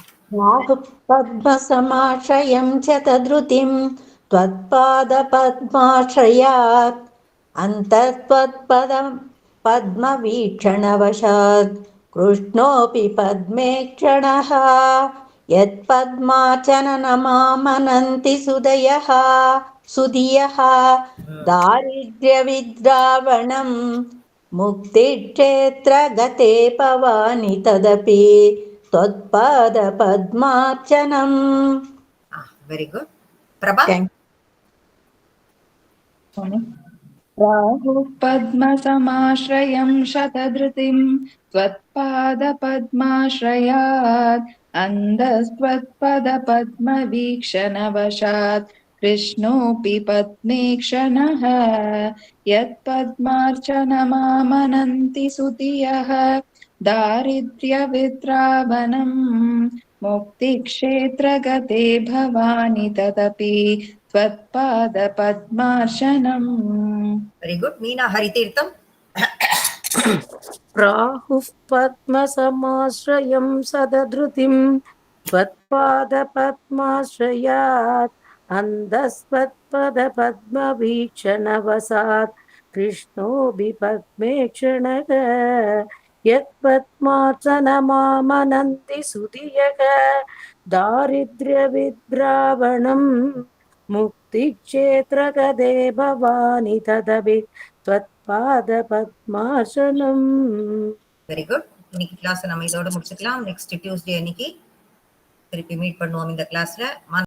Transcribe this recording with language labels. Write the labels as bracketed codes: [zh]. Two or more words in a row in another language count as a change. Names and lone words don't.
[sa] पद्मसमाश्रयं च तद्धृतिं त्वत्पाद पद्माश्रयात् अन्तत्वत्पदं पद्मवीक्षणवशात् कृष्णोऽपि पद्मेक्षणः यत् पद्मार्चनमामनन्ति सुधियः दारिद्र्यविद्रावणम् मुक्तिक्षेत्र गते भवानि तदपि त्वत्पाद पद्मार्चनम्. [en] Very good. Prabha. [sa] राहुः पद्मसमाश्रयं शतधृतिं त्वत्पादपद्माश्रयात् अन्धस्त्वत्पदपद्मवीक्षणवशात् कृष्णोऽपि पद्मेक्षणः यत्पद्मार्चनमामनन्ति सुतियः दारिद्र्यविद्रावणम् मुक्तिक्षेत्रगते भवानि तदपि त्वत्पादपद्मार्चनम्. [en] Very good. Meena Haritirtham. [sa] राहुः पद्मसमाश्रयं सदधृतिं त्वत्पादपद्माश्रयात् अन्धस्त्वत्पदपद्मवीक्षणवसात् कृष्णोऽपि पद्मेक्षणः यत्पद्मार्चनमामनन्ति सुधियः दारिद्र्यविद्रावणम् मुक्तिक्षेत्रगते भवानि तदपि त्वत्पादपद्मार्चनम्. [en] very good. [ta] இன்னைக்கு கிளாஸ் நம்ம இதோட முடிச்சுக்கலாம். [en] next Tuesday [ta] அன்னைக்கு திருப்பி மீட் பண்ணுவோம் இந்த கிளாஸ்ல.